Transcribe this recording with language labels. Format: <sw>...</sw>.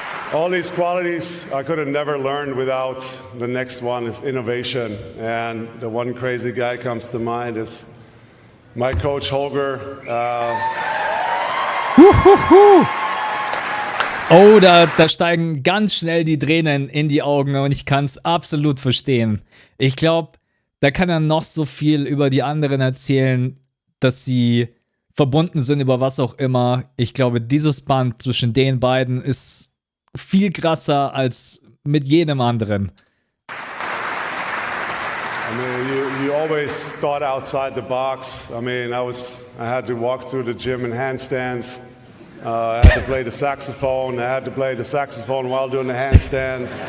<en>All these qualities I could have never learned without the next one is innovation. And the one crazy guy comes to mind is my coach Holger.</en> <de>Oh, da steigen ganz schnell die Tränen in die Augen und ich kann es absolut verstehen. Ich glaube, da kann er noch so viel über die anderen erzählen, dass sie verbunden sind über was auch immer. Ich glaube, dieses Band zwischen den beiden ist viel krasser als mit jedem anderen.</de> <en>You always thought outside the box. I had to walk through the gym in handstands. I had to play the saxophone. I had to play the saxophone while doing the handstand.</en>